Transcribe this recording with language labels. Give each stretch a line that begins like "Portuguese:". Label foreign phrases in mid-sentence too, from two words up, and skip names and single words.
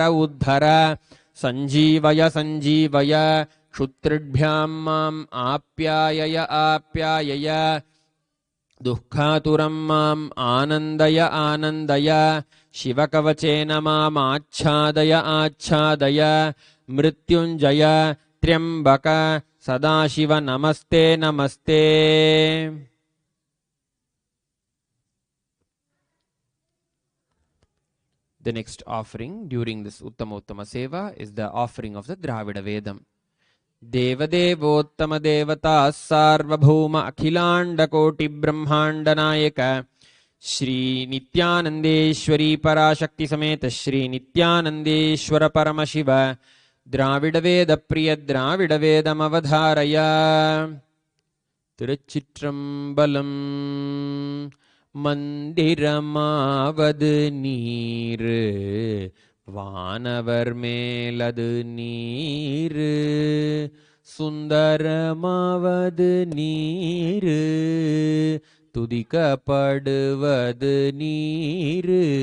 Sanskrit: उद्धर सञ्जीवय सञ्जीवय क्षुत्रिभ्यां माम् आप्यायय आप्यायय दुःखातुरं माम् आनन्दय आनन्दय शिवकवचेन माम् आच्छादय आच्छादय मृत्युञ्जय त्र्यम्बक सदाशिव नमस्ते नमस्ते।
English: The next offering during this Uttama Seva is the offering of the Dravida Vedam.
Sanskrit: देवदेवोत्तम देवता सार्वभौम अखिलाण्ड कोटि ब्रह्माण्ड नायक श्री नित्यानन्देश्वरी पराशक्ति समेत श्री नित्यानन्देश्वर परमशिव द्रविड वेद प्रिय द्रविड वेदम् अवधारय तिरुचित्रम्बलम्
Tamil: மந்திரமாவது நீரு வானவர் மேலது நீரு சுந்தரமாவது நீரு துதிக்கப்படுவது நீரு